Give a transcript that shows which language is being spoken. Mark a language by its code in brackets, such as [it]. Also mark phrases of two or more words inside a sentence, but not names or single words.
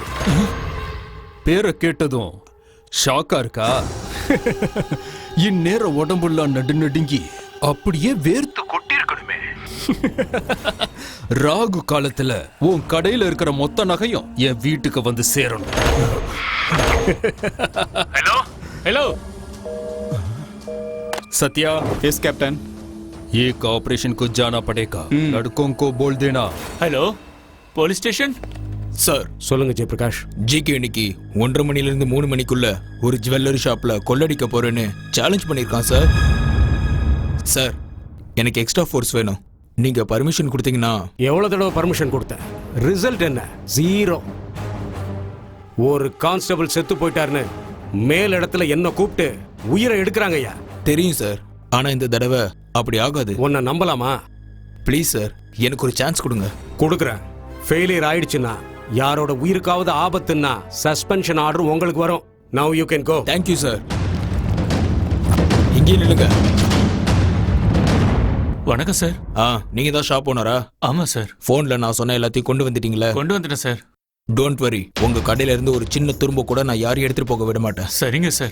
[ta] பேரை கேட்டதும் ஷாக்கா இருக்கா? இந்நேரம் உடம்புலாம் நடுநடுங்கி அப்படியே வேர்த்து கொட்டிருக்கணுமே. ராகு காலத்துல உன் கடையில இருக்கிற மொத்த நகையும் என் வீட்டுக்கு வந்து சேரணும். [en] hello hello [hi] सत्या, [en] Yes captain. [hi] एक ऑपरेशन को जाना पड़ेगा. लड़कों को बोल देना. [ta] हेलो [en] police station. [ta] சார், சொல்லுங்க ஜெயபிரகாஷ். ஜிகே இன்னைக்கு 1:30 மணிலிருந்து 3 மணிக்குள்ள ஒரு [en] jewellery shop [ta] கொள்ளடிக்க போறேன்னு சேலஞ்ச் பண்ணிருக்கான் சார். சார், எனக்கு [en] extra force [ta] வேணும். நீங்க பர்மிஷன் கொடுத்தீங்கன்னா. எவ்வளவு தடவை பர்மிஷன் கொடுத்தேன்? ரிசல்ட் என்ன? 0. ஒரு கான்ஸ்டபிள் செத்து போயிட்டாருன்னு மேல் இடத்துல என்ன கூப்பிட்டு உயிரை எடுக்கிறாங்க ஐயா. தெரியும் சார், ஆனா இந்த தடவை அப்படி ஆகாது. உன்னை நம்பலாமா? [en] please sir, [ta] எனக்கு ஒரு சான்ஸ் கொடுங்க. கொடுக்குறேன். ஃபெயிலியர் ஆயிடுச்சுன்னா, யாரோட உயிருக்காவது ஆபத்துன்னா [en] suspension order [ta] உங்களுக்கு வரும். [en] Now you can go. thank you sir. [ta] இங்கே நில்லுங்க. வணக்கம் சார். நீங்க தான் [en] shop owner? [ta] ஆமா சார். போன்ல நான் சொன்ன எல்லாத்தையும் கொண்டு வந்துட்டீங்களா? கொண்டு வந்துட்டேன் சார். [en] don't worry, [ta] உங்க கடையில இருந்து ஒரு சின்ன துரும்ப கூட நான் யாரையும் எடுத்துட்டு போக விட மாட்டேன். சரிங்க சார்.